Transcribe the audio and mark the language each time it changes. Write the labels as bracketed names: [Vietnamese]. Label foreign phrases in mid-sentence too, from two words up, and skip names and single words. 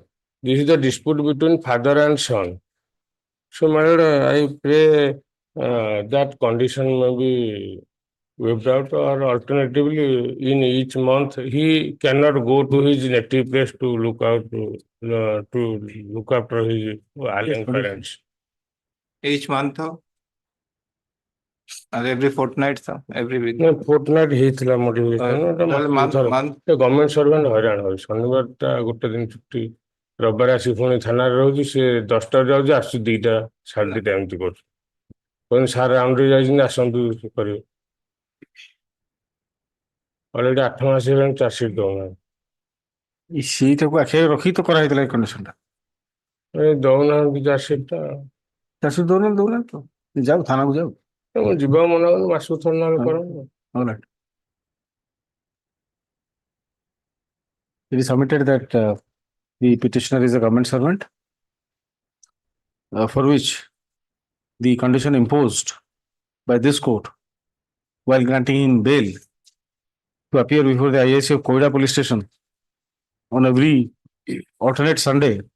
[English] This is the dispute between father and son. So, my lord, I pray that condition may be waived out, or alternatively, in each month, he cannot go to his native place to look after his alien parents. Each month, or every fortnight, every week. No, fortnight ହେଇଥିଲା modification. government servant [Odia] ହଇରାଣ ହଉଛି। ଶନିବାରଟା ଗୋଟେ ଦିନ ଛୁଟି, ରବିବାର ଆସି ପୁଣି ଥାନାରେ ରହୁଛି, ସେ 10ଟାରେ ଯାଉଛି, ଆସୁଛି 2ଟା 2:30 ଏମିତି କରୁଛି। କହିଲେ ସାର୍ ରାଉଣ୍ଡରେ ଯାଇଛନ୍ତି, ଆସନ୍ତୁ କରିବେ। ଅଲରେଡି 8 ମାସ ହେଲାଣି ଚାର୍ଜସିଟ୍ ଦଉନାହାନ୍ତି। ସେଇଟାକୁ ଆଖି ରଖି ତ କରାହେଇଥିଲା ଏ କଣ୍ଡିସନଟା। ଦଉନାହାନ୍ତି ଚାର୍ଜସିଟ୍ଟା। ଚାର୍ଜସିଟ୍ ଦଉନାହାନ୍ତି ତ, ଯାଉ ଥାନାକୁ ଯାଉ। ଯିବାକୁ ମନା କରୁଛି, ମାସକୁ ଥରେ ନହେଲେ କରନ୍ତୁ। [English] It is submitted that the petitioner is a government servant, for which the condition imposed by this court while granting him bail to appear before the IIC of Koida Police Station on every alternate Sunday